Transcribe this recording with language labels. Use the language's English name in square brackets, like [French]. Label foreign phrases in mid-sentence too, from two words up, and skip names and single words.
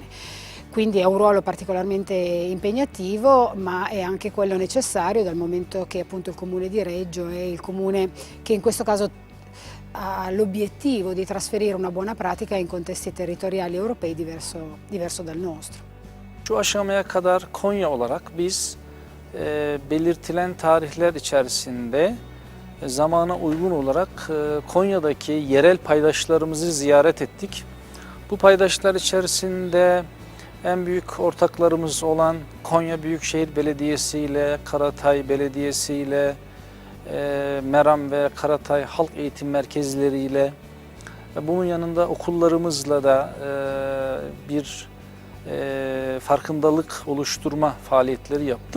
[Italian] Quindi è un ruolo particolarmente impegnativo, ma è anche quello necessario dal momento che appunto il Comune di Reggio è il comune che in questo caso ha l'obiettivo di trasferire una buona pratica in contesti territoriali europei diverso dal nostro. [Turkish] Şu aşamaya kadar Konya olarak biz belirtilen tarihler içerisinde zamana uygun olarak Konya'daki yerel paydaşlarımızı ziyaret ettik. Bu paydaşlar içerisinde en büyük ortaklarımız olan Konya Büyükşehir Belediyesi ile, Karatay Belediyesi ile, Meram ve Karatay Halk Eğitim Merkezleri ile, bunun yanında okullarımızla da bir farkındalık oluşturma faaliyetleri yaptık.